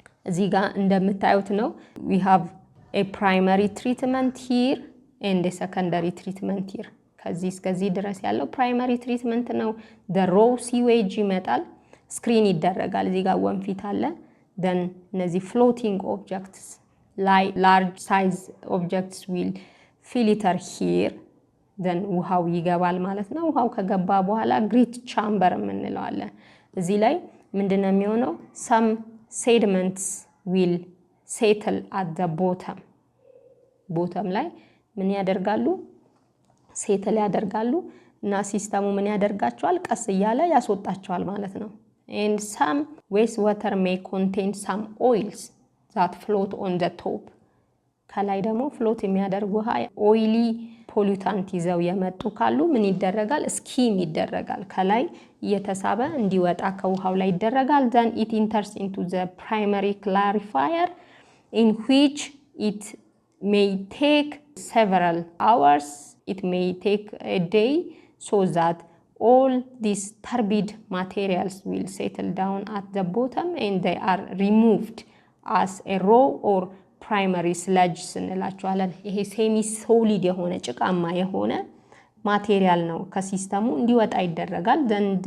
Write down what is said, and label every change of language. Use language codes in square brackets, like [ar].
[am] እዚህ ጋር እንደምታዩት ነው [en] we have a primary treatment here [am] and a secondary treatment here። ከዚህ እስከዚህ ድረስ ያለው ፕራይመሪ ትሪትመንት ነው። [en] the raw sewage [am] ይመጣል፣ ስክሪን ይደረጋል። እዚህ ጋር ወንፊት አለ። then እነዚህ [en] floating objects large size objects will filter here then [am] ውሃው ይገባል ማለት ነው። ውሃው ከገባ በኋላ ግሪት ቻምበር የምንለው አለ። እዚህ ላይ ምንድነው የሚሆነው? [en] some sediments will settle at the bottom [am] ላይ ምን ያደርጋሉ? ሴትል ያደርጋሉ እና ሲስተሙ ምን ያደርጋቸዋል? ቀስ እያለ ያስወጣቸዋል ማለት ነው። [en] and some waste water may contain some oils that float on the top። [am] ከላይ ደግሞ ፍሎት የሚያደርግ ውሃ ኦይሊ ፖሉታንት ይዘው የመጡ ካሉ ምን ይደረጋል? ስኪም ይደረጋል። ከላይ እየተሳበ እንዲወጣ ከውሃው ላይ ይደረጋል። [en] then it enters into the primary clarifier in which it may take several hours, it may take a day, so that all these turbid materials will settle down at the bottom and they are removed as a raw or primary sludge [am] እንላቸዋለን። ይሄ ሴሚ ሶሊድ የሆነ ጭቃማ የሆነ ማቴሪያል ነው ከሲስተሙ እንዲወጣ ይደረጋል። [en] then